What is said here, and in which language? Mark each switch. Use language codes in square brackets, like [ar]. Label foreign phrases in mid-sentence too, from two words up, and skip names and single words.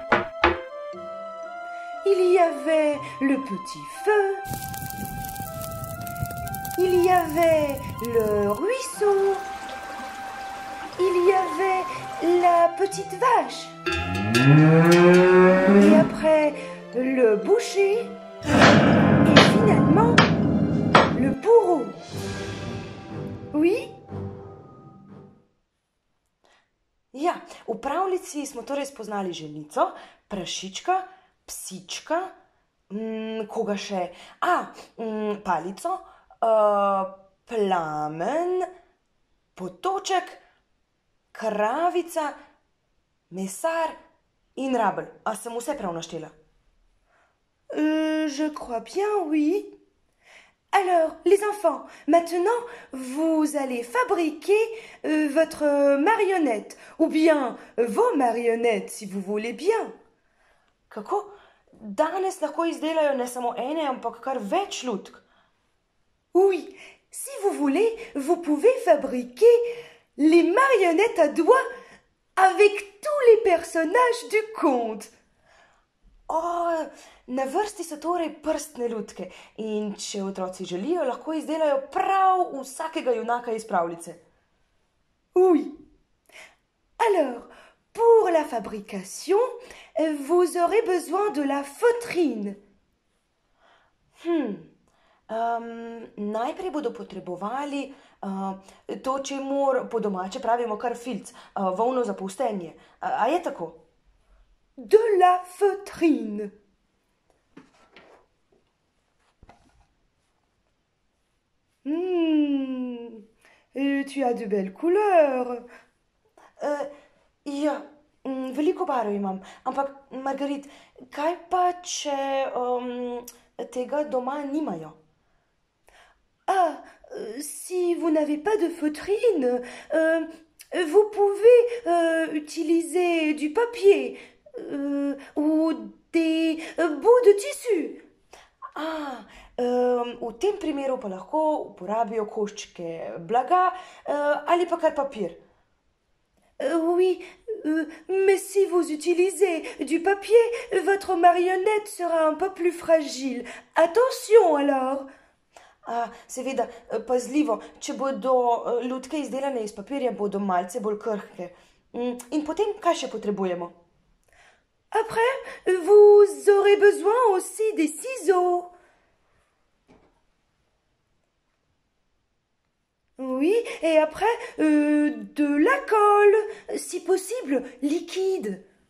[fr] il y avait le petit feu, il y avait le ruisseau, il y avait la petite vache, et après le boucher, et finalement le bourreau. Oui? [sl] Ja, v pravljici smo torej spoznali ženico, prašička, psička, koga še? Palico, plamen, potoček, kravica, mesar in rabelj. A sem vse prav naštela? [fr] Je crois bien, oui. Alors, les enfants, maintenant, vous allez fabriquer votre marionnette, ou bien vos marionnettes, si vous voulez bien. [sl] Kako? Danes lahko izdelajo ne samo ene, ampak kar več lutk. [fr] Oui, si vous voulez, vous pouvez fabriquer les marionnettes à doigts avec tous les personnages du conte. [sl] Na vrsti so torej prstne lutke in če otroci želijo, lahko izdelajo prav vsakega junaka iz pravljice. [fr] Oui. Alors, pour la fabrication, vous aurez besoin de la feutrine. [sl] Najprej bodo potrebovali to, čemur po domače pravimo kar filc, volno za polstenje. A je tako? [fr] De la feutrine. Tu as de belles couleurs. [sl] Ja, veliko barv imam, ampak Margarit, kaj pa, če tega doma nimajo? [fr] Si vous n'avez pas de feutrine, vous pouvez utiliser du papier ou des bouts de tissu. [sl] V tem primeru pa lahko uporabijo koščke blaga ali pa kar papir. [fr] Oui, mais si vous utilisez du papier, votre marionnette sera un peu plus fragile. Attention alors. [sl] Seveda, pazljivo, če bodo lutke izdelane iz papirja, bodo malce bolj krhke. In potem, kaj še potrebujemo? [fr] Après, vous aurez besoin aussi des ciseaux. Oui, et après, de la colle, si possible, liquide.